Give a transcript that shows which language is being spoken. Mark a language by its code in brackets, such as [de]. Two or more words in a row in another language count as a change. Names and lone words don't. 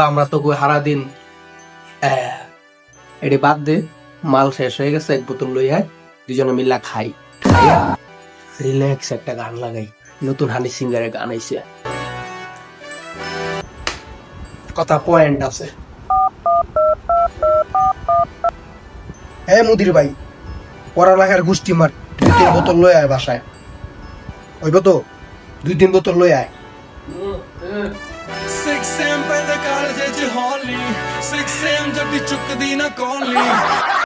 [bn] আমরা তো হারা দিন এটি বাদ দে, মাল শেষ হয়ে গেছে, এক বোতল লই আয়, দুজনে মিল্লা খাই, খাইয়া রিল্যাক্স একটা গান লাগাই, নতুন হানি সিঙ্গারের গান আইছে, কথা পয়েন্ট আছে। হ্যাঁ মুদির ভাই, পড়ালেখার গোষ্ঠী মার 2-3 বোতল লই আয় বাসায়। ওইব তো 2-3 বোতল লই আয়। [pa] 6 AM ਪੈਂਦਾ ਕਾਲਜ ਚ ਹੌਲੀ 6 AM ਜੱਟੀ ਚੁੱਕਦੀ ਨਾ ਕੌਲੀ